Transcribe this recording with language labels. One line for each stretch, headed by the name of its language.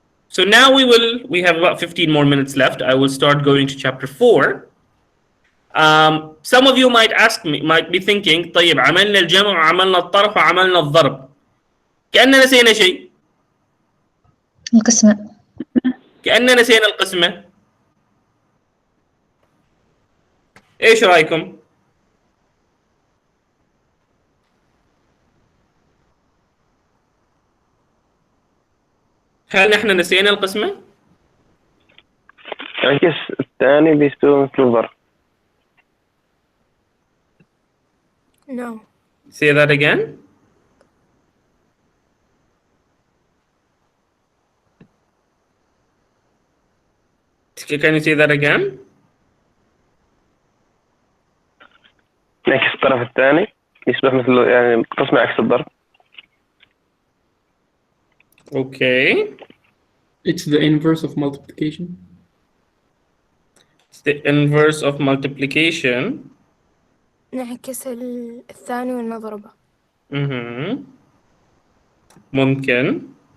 English: So now we have about 15 more minutes left. I will start going to chapter 4. Some of you might be thinking
Arabic: طيب عملنا الجمع وعملنا الطرح وعملنا الضرب كأننا نسينا شيء. القسمة. كأننا نسينا القسمة. ايش رايكم؟ هل نحن نسينا القسمة؟ العكس الثاني بيستوي مثل الضرب.
English: No. Say that again. Can you say that again?
Arabic: نعكس الطرف الثاني يصبح مثل يعني قسم عكس الضرب.
English: Okay. It's the inverse of multiplication. It's the inverse of multiplication.
Arabic: نعكس الثاني ونضربه. ممكن.